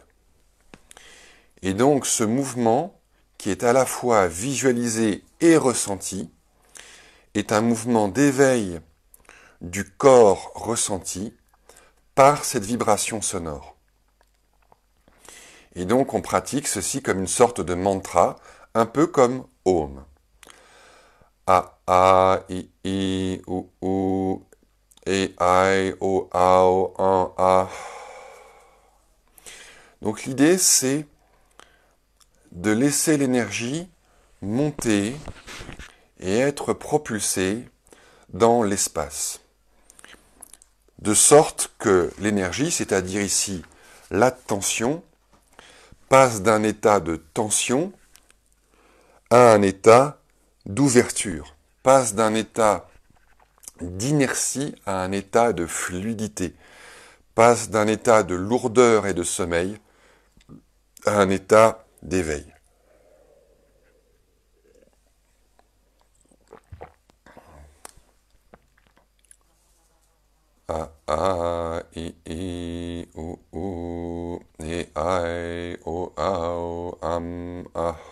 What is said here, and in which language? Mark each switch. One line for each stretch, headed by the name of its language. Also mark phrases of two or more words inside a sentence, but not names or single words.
French: Et donc ce mouvement, qui est à la fois visualisé et ressenti, est un mouvement d'éveil du corps ressenti par cette vibration sonore. Et donc on pratique ceci comme une sorte de mantra, un peu comme Om. A, I, U, E, I, O, Ao, An, A. Donc l'idée c'est de laisser l'énergie monter et être propulsée dans l'espace. De sorte que l'énergie, c'est-à-dire ici l'attention, passe d'un état de tension à un état d'ouverture, passe d'un état d'inertie à un état de fluidité, passe d'un état de lourdeur et de sommeil à un état d'éveil. A, I, U, E, I, O, Ao, A.